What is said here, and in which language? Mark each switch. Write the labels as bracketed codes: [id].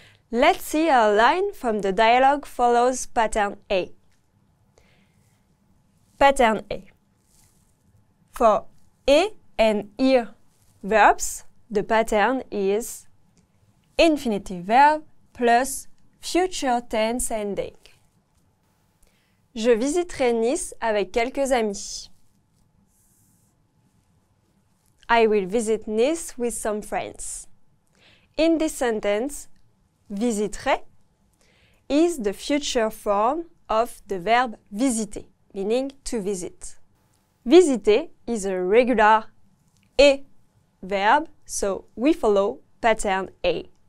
[en] Let's see a line from the dialogue follows pattern A. Pattern A. For E and IR verbs, the pattern is infinitive verb plus future tense ending. [fr] Je visiterai Nice avec quelques amis. [en] I will visit Nice with some friends. In this sentence, visiterai is the future form of the verb visiter, meaning to visit. Visiter is a regular E verb, so we follow pattern A.